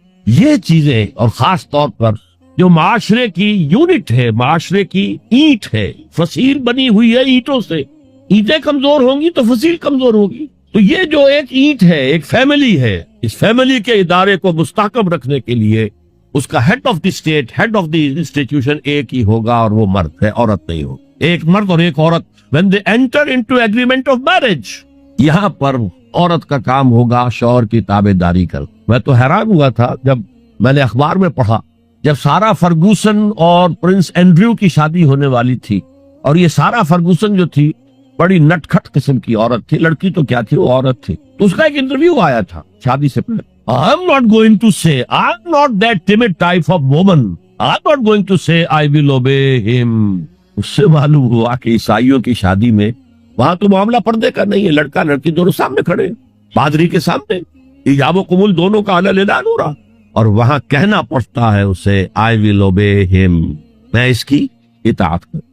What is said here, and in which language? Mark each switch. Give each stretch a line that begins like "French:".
Urdu: یہ چیزیں، اور خاص طور پر جو معاشرے کی یونٹ ہے، معاشرے کی اینٹ ہے، فصیل بنی ہوئی ہے اینٹوں سے، اینٹیں کمزور ہوں گی تو فصیل کمزور ہوگی، تو یہ جو ایک اینٹ ہے، ایک فیملی ہے، اس فیملی کے ادارے کو مستحکم رکھنے کے لیے اس کا head of the state, head of the institution ایک ہی ہوگا اور وہ مرد ہے، عورت نہیں ہوگی. ایک مرد اور ایک عورت
English: when they enter into agreement of marriage.
Urdu: یہاں پر عورت کا کام ہوگا شوہر کی تابع داری کر. میں تو حیران ہوا تھا جب میں نے اخبار میں پڑھا، جب سارا فرگوسن اور پرنس اینڈریو کی شادی ہونے والی تھی، اور یہ سارا فرگوسن جو تھی بڑی نٹ کھٹ قسم کی عورت تھی، لڑکی تو کیا تھی، وہ عورت تھی. تو اس کا ایک انٹرویو آیا تھا شادی سے پہلے.
English: I'm not going to say, I'm not that timid type of woman. I'm not going to say I will obey him.
Urdu: اس سے معلوم ہوا کہ عیسائیوں کی شادی میں وہاں تو معاملہ پردے کا نہیں ہے، لڑکا لڑکی دونوں سامنے کھڑے، پادری کے سامنے ایجاب و قبول دونوں کا اعلان ہو رہا، اور وہاں کہنا پڑتا ہے اسے
English: I will obey him،
Urdu: میں اس کی اطاعت کروں.